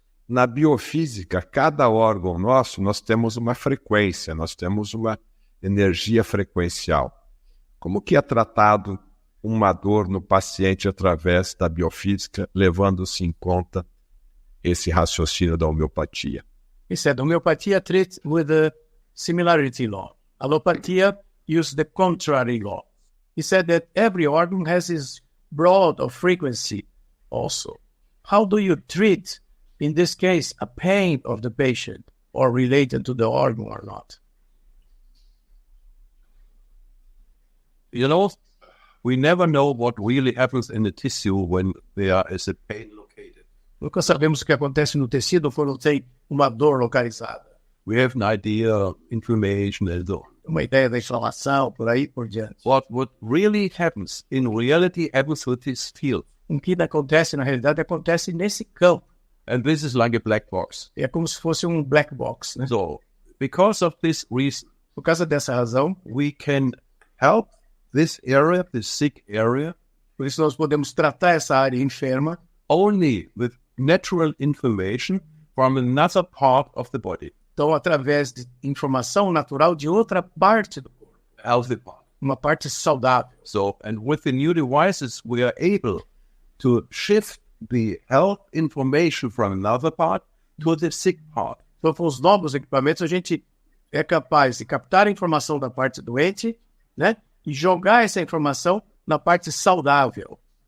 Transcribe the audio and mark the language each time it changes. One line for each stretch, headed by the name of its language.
Portuguese: Na biofísica, cada órgão nosso, nós temos uma frequência, nós temos uma energia frequencial. Como que é tratado uma dor no paciente através da biofísica, levando-se em conta esse raciocínio da homeopatia?
English: He said, homeopatia treats with the similarity law. Allopatia uses the contrary law. He said that every organ has its broad of frequency also. How do you treat, in this case, a pain of the patient or related to the organ or not? You know, we never know what really happens in the tissue when there is a pain located.
Portuguese: Nunca sabemos o que acontece no tecido quando tem uma dor localizada.
English: We have an idea of inflammation and so on.
Portuguese: Uma ideia da inflamação, por aí por diante.
English: What really happens in reality happens with this field.
Portuguese: O que acontece, na realidade, acontece nesse campo.
English: And this is like a black box.
Portuguese: É como se fosse um black box, né?
English: So, because of this reason,
Portuguese: Por causa dessa razão,
English: we can help this area, this sick area,
Portuguese: por isso nós podemos tratar essa área enferma
English: only with natural information from another part of the body,
Portuguese: então através de informação natural de outra parte do corpo,
English: healthy part.
Portuguese: uma parte saudável.
English: So, and with the new devices, we are able to shift the health information from another part to the sick part.
Portuguese: Então, com os novos equipamentos, a gente é capaz de captar a informação da parte doente, né? E jogar essa informação na parte saudável.